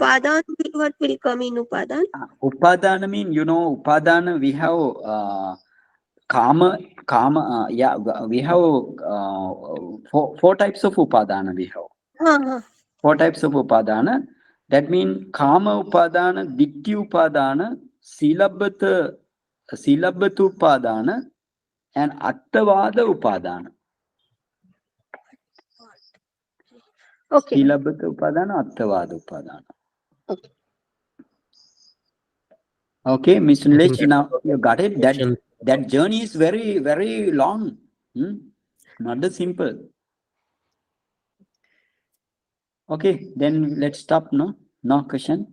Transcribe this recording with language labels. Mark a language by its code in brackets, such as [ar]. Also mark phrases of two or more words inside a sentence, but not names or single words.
[en] Upadan, what will come in Upadan? Upadana mean, Upadana, we have yeah, we have four types of Upadana we have. Huh. Four types of Upadana. That means Kama Upadana, Ditti Upadana, Silabbata Upadana, and Attavada Upadana. Okay. Silabbata Upadana, Attavada Upadana. Okay. Okay, Mr. I think Nilesh, now you got it. question. That journey is very, very long. Not that simple. Okay, then let's stop. No question.